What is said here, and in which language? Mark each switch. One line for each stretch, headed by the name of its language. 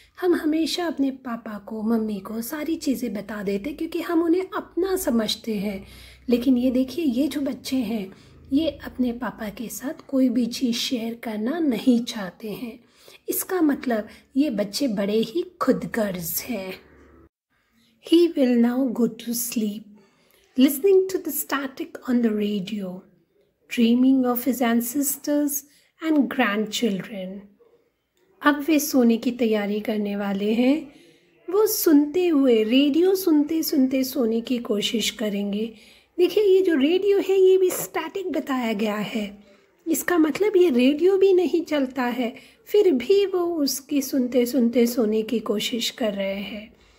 Hindi: हम हमेशा अपने पापा को, मम्मी को सारी चीज़ें बता देते क्योंकि हम उन्हें अपना समझते हैं। लेकिन ये देखिए ये जो बच्चे हैं ये अपने पापा के साथ कोई भी चीज़ शेयर करना नहीं चाहते हैं। इसका मतलब ये बच्चे बड़े ही खुदगर्ज हैं।
English: He will now go to sleep, listening to the static on the radio, dreaming of his ancestors and grandchildren.
Hindi: अब वे सोने की तैयारी करने वाले हैं। वो सुनते हुए, रेडियो सुनते सुनते सोने की कोशिश करेंगे। देखिए ये जो रेडियो है ये भी स्टैटिक बताया गया है। इसका मतलब ये रेडियो भी नहीं चलता है, फिर भी वो उसकी सुनते सुनते सोने की कोशिश कर रहे हैं।